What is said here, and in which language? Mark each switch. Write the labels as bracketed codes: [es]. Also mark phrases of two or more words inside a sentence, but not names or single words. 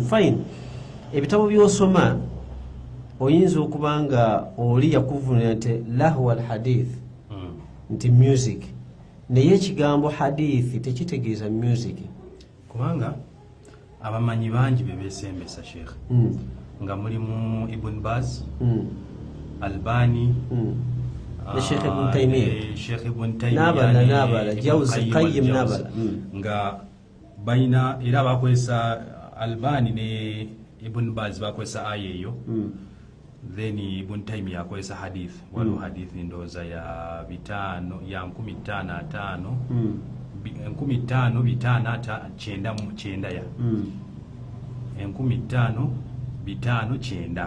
[lg] Fine, ebitabo by'osoma oyinza okuba nga oli yakuvunira nti [ar] lahwa al hadith [lg] nti music, naye ekigambo hadithi tekitegeeza music, kubanga abamanyi bangi bebesembesa Sheikh nga mulimu Ibn Baz, Albani, Sheikh Ibn Taymiyyah, Sheikh Ibn Taymiyyah n'abala Jawzi Qayyim n'abala nga bayina era bakozesa Albani ne Ibn Baz bakozesa aya eyo, then Ibn Taymiyyah akozesa hadith. Waliwo hadith ndowooza ya 15 ya 15 15 ya 15